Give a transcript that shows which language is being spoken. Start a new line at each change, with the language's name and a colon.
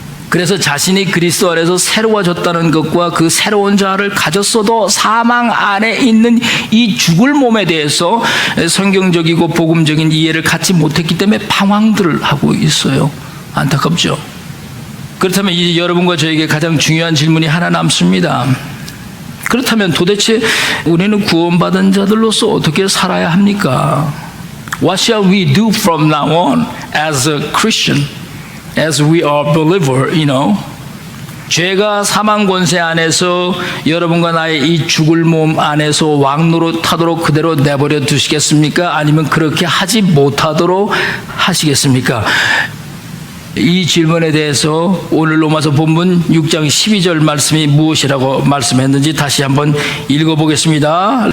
Korean: 그래서 자신이 그리스도 안에서 새로워졌다는 것과 그 새로운 자아를 가졌어도 사망 안에 있는 이 죽을 몸에 대해서 성경적이고 복음적인 이해를 갖지 못했기 때문에 방황들을 하고 있어요. 안타깝죠. 그렇다면 이제 여러분과 저에게 가장 중요한 질문이 하나 남습니다. 그렇다면 도대체 우리는 구원받은 자들로서 어떻게 살아야 합니까?
English: What shall we do from now on as a Christian? As we are believer,
Korean: 죄가 사망 권세 안에서 여러분과 나의 이 죽을 몸 안에서 왕노릇하도록 그대로 내버려 두시겠습니까? 아니면 그렇게 하지 못하도록 하시겠습니까? 이 질문에 대해서 오늘 로마서 본문 6장 12절 말씀이 무엇이라고 말씀했는지 다시 한번 읽어보겠습니다.